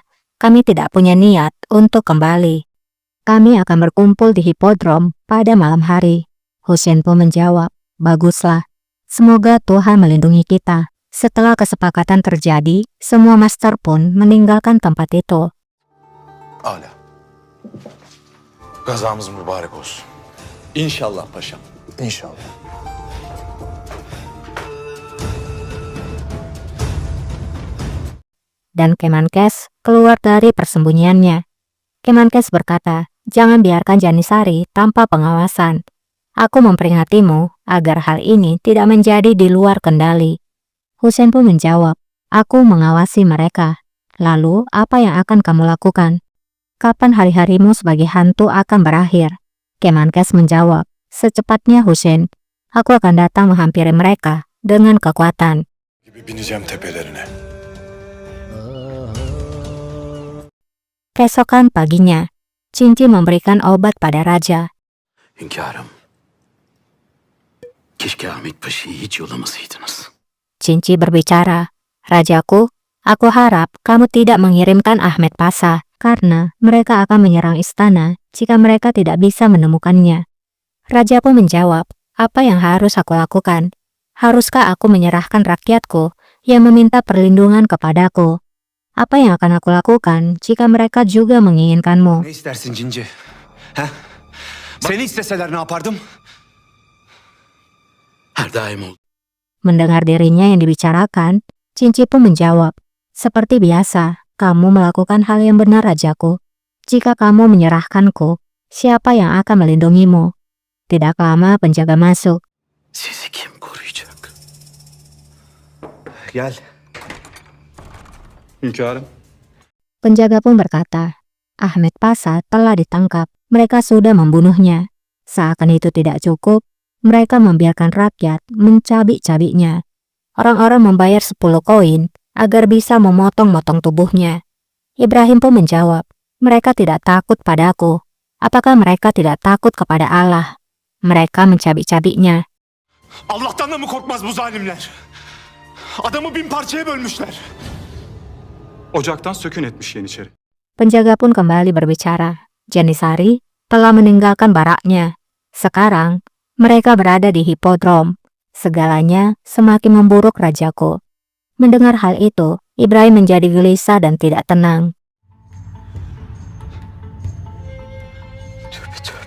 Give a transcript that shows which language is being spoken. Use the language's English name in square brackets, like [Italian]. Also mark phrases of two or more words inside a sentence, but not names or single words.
[Indonesian] Kami tidak punya niat untuk kembali. Kami akan berkumpul di hipodrom pada malam hari." Hussein pun menjawab, "Baguslah. Semoga Tuhan melindungi kita." Setelah kesepakatan terjadi, semua master pun meninggalkan tempat itu. [Turkish] Âlâ. Gazamız mübarek olsun. İnşallah paşam. İnşallah. [Indonesian] Dan Kemenkes keluar dari persembunyiannya. Kemenkes berkata, "Jangan biarkan Janisari tanpa pengawasan. Aku memperingatimu agar hal ini tidak menjadi di luar kendali." Hussein pun menjawab, "Aku mengawasi mereka. Lalu apa yang akan kamu lakukan? Kapan hari-harimu sebagai hantu akan berakhir?" Kemenkes menjawab, "Secepatnya, Hussein. Aku akan datang menghampiri mereka dengan kekuatan." [Turkish] Gibi bineceğim tepelerine. [Indonesian] Keesokan paginya, Cinci memberikan obat pada raja. [Turkish] Hünkârım. Keşke Ahmet Paşa'yı hiç yollamasaydınız. [Indonesian] Cinci berbicara, "Rajaku, aku harap kamu tidak mengirimkan Ahmed Pasha karena mereka akan menyerang istana jika mereka tidak bisa menemukannya." Raja pun menjawab, "Apa yang harus aku lakukan? Haruskah aku menyerahkan rakyatku yang meminta perlindungan kepadaku? Apa yang akan aku lakukan jika mereka juga menginginkanmu?" [Turkish] Ne istersin Cinci? Ha? Seni isteseler ne yapardım? Her daim ol. [Indonesian] Mendengar dirinya yang dibicarakan, Cinci pun menjawab, "Seperti biasa, Kamu melakukan hal yang benar, rajaku. Jika kamu menyerahkanku, siapa yang akan melindungimu? Tidak lama penjaga masuk. [Turkish] Sizi kim koruyacak? Gel. Hünkârım. [Indonesian] Penjaga pun berkata, Ahmed Pasha telah ditangkap. Mereka sudah membunuhnya. Seakan itu tidak cukup, mereka membiarkan rakyat mencabik-cabiknya. Orang-orang membayar 10 koin agar bisa memotong-motong tubuhnya. Ibrahim pun menjawab, mereka tidak takut padaku. Apakah mereka tidak takut kepada Allah? Mereka mencabik-cabiknya. [Turkish] Allah'tan da mı korkmaz bu zalimler? Adamı 1000 parçaya bölmüşler. Ocaktan sökün etmiş Yeniçeri. [Indonesian] Penjaga pun kembali berbicara. Janisari telah meninggalkan baraknya. Sekarang, mereka berada di hipodrom. Segalanya semakin memburuk, rajaku. Mendengar hal itu, Ibrahim menjadi gelisah dan tidak tenang. [Turkish] Tövbe tövbe.